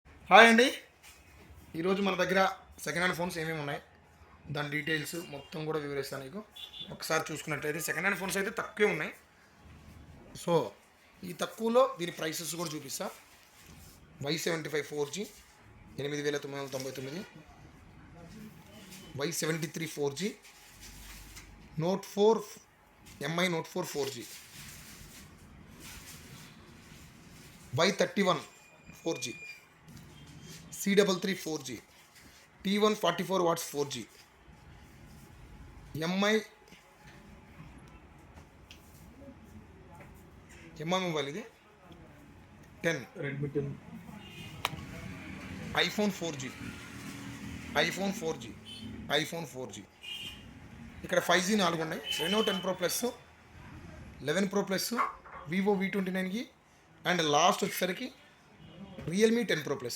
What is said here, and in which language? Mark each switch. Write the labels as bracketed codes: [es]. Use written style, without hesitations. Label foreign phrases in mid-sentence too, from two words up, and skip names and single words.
[te] హాయ్ అండి. ఈరోజు మన దగ్గర [en] second hand phones [te] ఏమేమి ఉన్నాయి, దాని డీటెయిల్స్ మొత్తం కూడా వివరిస్తాను నీకు. ఒకసారి చూసుకున్నట్లయితే [en] second hand phones [te] అయితే తక్కువే ఉన్నాయి. సో ఈ తక్కువలో దీని ప్రైసెస్ కూడా చూపిస్తా. Y75 4G 8,999, Y73 4G, Note 4 MI Note 4 4G, Y31 4G, C33 4G, T1 44 watts 4G, MI మొబైల్ ఇది 10, రెడ్మీ 10 ఐఫోన్ 4G, ఐఫోన్ 4G. ఇక్కడ 5G 4 ఉన్నాయి. రెనో 10 Pro ప్లస్, 11 Pro ప్లస్, వివో V29కి, [en] and last [te] వచ్చేసరికి రియల్మీ 10 Pro ప్లస్.